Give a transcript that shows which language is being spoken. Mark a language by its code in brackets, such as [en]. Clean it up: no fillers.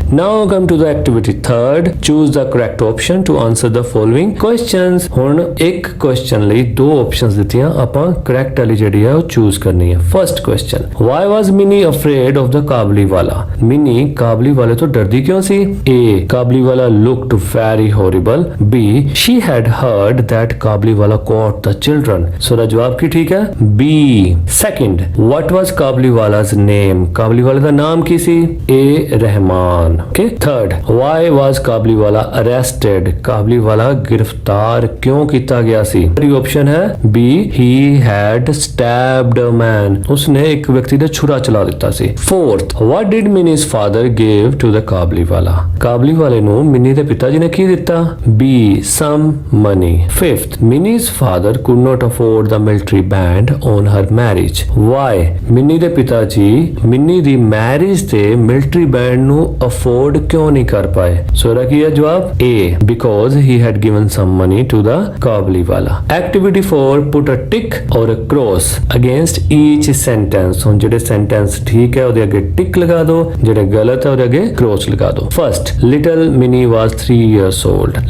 [en] Now come to the activity third, choose the correct option to answer the following questions. [pa] ਹੁਣ ਇੱਕ question ਲਈ ਦੋ options ਦਿੱਤੀਆਂ, ਆਪਾਂ ਕਰੈਕਟ ਵਾਲੀ ਜਿਹੜੀ ਹੈ ਉਹ ਚੂਜ਼ ਕਰਨੀ ਹੈ। [en] first question, why was Mini afraid of the Kabuliwala, [pa] mini ਕਾਬਲੀਵਾਲੇ ਤੋਂ ਡਰਦੀ ਕਿਉਂ ਸੀ? [en] A, Kabuliwala looked very horrible. B, she had heard that Kabuliwala caught the children. [pa] So ਦਾ ਜਵਾਬ ਕੀ ਠੀਕ ਹੈ? B. [en] Second, what was Kabuliwala's name, [pa] ਕਾਬਲੀਵਾਲੇ ਦਾ ਨਾਮ ਕੀ ਸੀ? A, Rahman. [en] Okay. Third, why was Kabuliwala arrested, [pa] ਕਾਬਲੀਵਾਲਾ ਗ੍ਰਿਫਤਾਰ ਕਿਉਂ ਕੀਤਾ ਗਿਆ ਸੀ? ਪਹਿਲੀ ਆਪਸ਼ਨ ਹੈ B, [en] he had stabbed a man, [pa] ਉਸਨੇ ਇੱਕ ਵਿਅਕਤੀ ਦਾ ਛੁਰਾ ਚਲਾ ਦਿੱਤਾ ਸੀ। [en] Fourth, what did Minnie's father give to the [pa] ਕਾਬਲੀਵਾਲਾ, ਕਾਬਲੀਵਾਲੇ ਨੂੰ ਮਿੰਨੀ ਦੇ ਪਿਤਾ ਜੀ ਨੇ ਕੀ ਦਿੱਤਾ? [en] B, some money. Fifth, Minnie's father could not afford the military band on her marriage. Why? [pa] Mini ਦੇ ਪਿਤਾ ਜੀ ਮਿੰਨੀ ਦੀ ਮੈਰਿਜ ਤੇ ਮਿਲਟਰੀ ਬੈਂਡ ਨੂੰ ਅਫੋਰਡ ਕਿਉਂ ਨਹੀਂ ਕਰ ਪਾਏ? ਸੋ ਇਹਦਾ ਕੀ ਹੈ ਜਵਾਬ? [en] A, because he had given some money to the Kabuliwala. Activity 4, put a tick or a cross against each sentence। [pa] ਹੁਣ ਜਿਹੜੇ sentence ਠੀਕ ਹੈ ਉਹਦੇ ਅੱਗੇ ਟਿਕ ਲਗਾ ਦਿਓ, ਜਿਹੜੇ ਗਲਤ ਹੈ ਉਹਦੇ ਅੱਗੇ cross ਲਗਾ ਦਿਓ। [en] First, little Minnie was 3 years old।